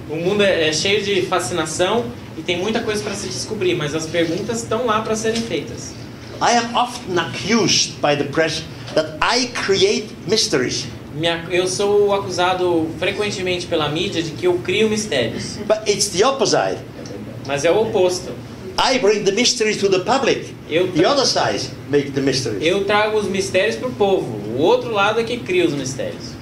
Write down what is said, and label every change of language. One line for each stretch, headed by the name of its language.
Portuguese: O mundo é cheio de fascinação e tem muita coisa para se descobrir, mas as perguntas estão lá para serem feitas.
English: I am often accused by the press that I create mysteries.
Portuguese: Eu sou acusado frequentemente pela mídia de que eu crio mistérios.
English: But it's the opposite.
Portuguese: Mas é o oposto.
English: I bring the mysteries to the public. The other side make the mysteries.
Portuguese: Eu trago os mistérios para o povo. O outro lado é que cria os mistérios.